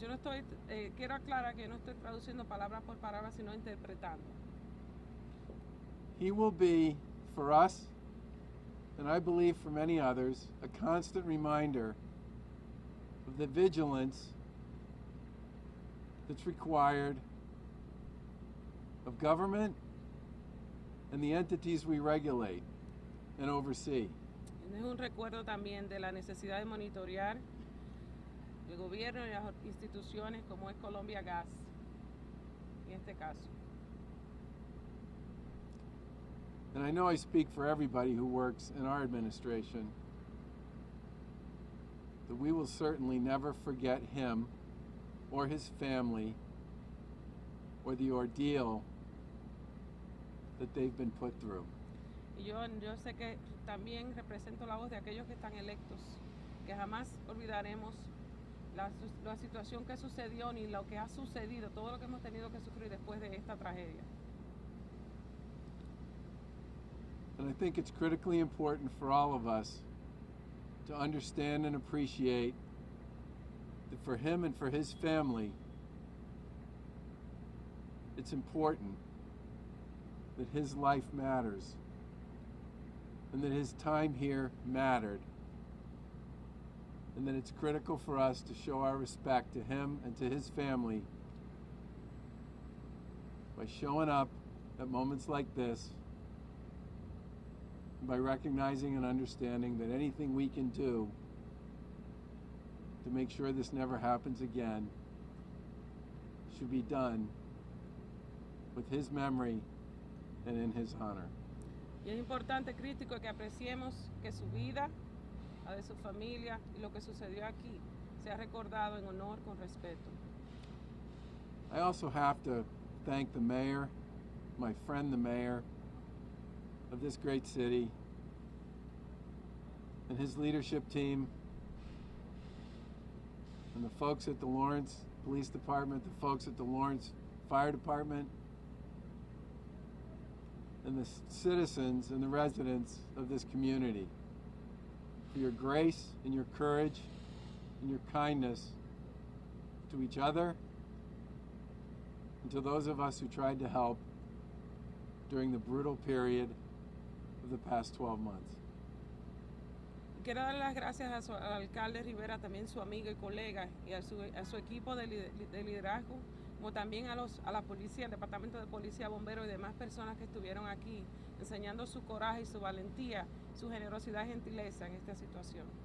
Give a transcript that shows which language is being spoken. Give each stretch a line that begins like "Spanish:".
Spanish: Yo no estoy, quiero aclarar que no estoy traduciendo palabra por palabra, sino interpretando.
English: He will be, for us, and I believe for many others, a constant reminder of the vigilance that's required of government and the entities we regulate and oversee.
Spanish: Es un recuerdo también de la necesidad de monitorear el gobierno y las instituciones como es Columbia Gas, en este caso.
English: And I know I speak for everybody who works in our administration, that we will certainly never forget him or his family or the ordeal that they've been put through.
Spanish: Y yo sé que también represento la voz de aquellos que están electos, que jamás olvidaremos la situación que sucedió ni lo que ha sucedido, todo lo que hemos tenido que sufrir después de esta tragedia.
English: And I think it's critically important for all of us to understand and appreciate that for him and for his family, it's important that his life matters and that his time here mattered, and that it's critical for us to show our respect to him and to his family by showing up at moments like this, and by recognizing and understanding that anything we can do to make sure this never happens again should be done with his memory and in his honor.
Spanish: Y es importante, crítico, que apreciemos que su vida, la de su familia y lo que sucedió aquí sea recordado en honor con respeto.
English: I also have to thank the mayor, my friend the mayor of this great city, and his leadership team, and the folks at the Lawrence Police Department, the folks at the Lawrence Fire Department, and the citizens and the residents of this community for your grace and your courage and your kindness to each other and to those of us who tried to help during the brutal period of the past 12 months.
Spanish: Quiero dar las gracias al alcalde Rivera, también su amigo y colega, y a su equipo de liderazgo, como también a la policía, el departamento de policía, bomberos y demás personas que estuvieron aquí, enseñando su coraje y su valentía, su generosidad y gentileza en esta situación.